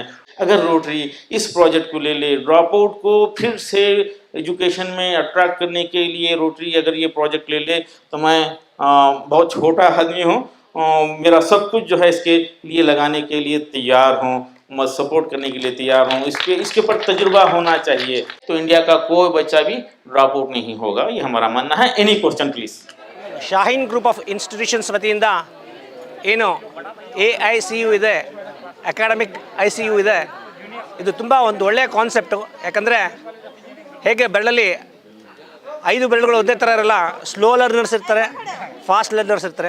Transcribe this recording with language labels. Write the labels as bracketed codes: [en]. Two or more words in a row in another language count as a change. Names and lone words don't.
[hi] अगर रोटरी इस प्रोजेक्ट को ले ले, [en] drop out [hi] को फिर से एजुकेशन में अट्रैक्ट करने के लिए रोटरी अगर ये प्रोजेक्ट ले ले तो मैं बहुत छोटा आदमी हूँ, मेरा सब कुछ जो है इसके लिए लगाने के लिए तैयार हूँ, मैं सपोर्ट करने के लिए तैयार हूँ। इसके पर तजुर्बा होना चाहिए तो इंडिया का कोई बच्चा भी [en] drop out [hi] नहीं होगा, ये हमारा मानना है। [en] any question please. [kn] ಶಾಹೀನ್ ಗ್ರೂಪ್ ಆಫ್ ಇನ್ಸ್ಟಿಟ್ಯೂಷನ್ಸ್ ವತಿಯಿಂದ ಏನು AICU ಇದೆ, [en] academic ICU [kn] ಇದೆ, ಇದು ತುಂಬ ಒಂದು ಒಳ್ಳೆಯ ಕಾನ್ಸೆಪ್ಟು. ಯಾಕಂದರೆ ಹೇಗೆ ಬೆರಳಲ್ಲಿ 5 ಬೆರಳುಗಳು ಒಂದೇ ಥರ ಇರಲ್ಲ, [en] slow learners [kn] ಇರ್ತಾರೆ, [en] fast learners [kn] ಇರ್ತಾರೆ.